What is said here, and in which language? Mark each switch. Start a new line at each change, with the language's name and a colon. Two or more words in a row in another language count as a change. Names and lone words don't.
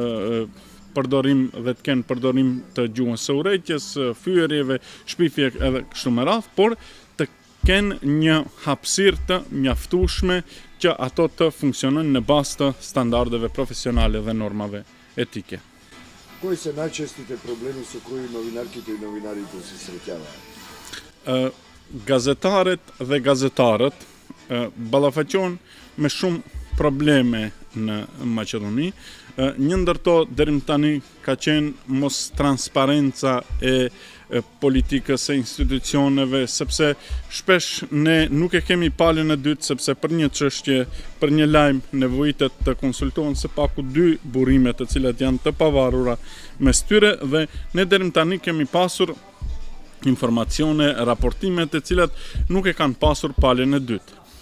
Albanian: përdorim dhe të kenë përdorim të gjuhës së urrejtjes, fyerjeve, shpifje edhe kështu me radhë, por të kenë një hapësirë të mjaftueshme që ato të funksionojnë në bazë të standardeve profesionale dhe normave etike.
Macedonian: Кои се најчестите проблеми со кои новинарките и новинарите се среќаваат?
Albanian: Gazetarët dhe gazetarët ballafaqohen me shumë probleme në Maqedoni. Një ndër to deri më tani ka qenë mos transparenca e politikës e institucioneve, sepse shpesh ne nuk e kemi palën e dytë, sepse për një çështje, për një lajm nevojitet të konsultohen së paku 2 burime të cilat janë të pavarura mes tyre, dhe ne deri më tani kemi pasur informacione, raportime të cilat nuk e kanë pasur palën e dytë.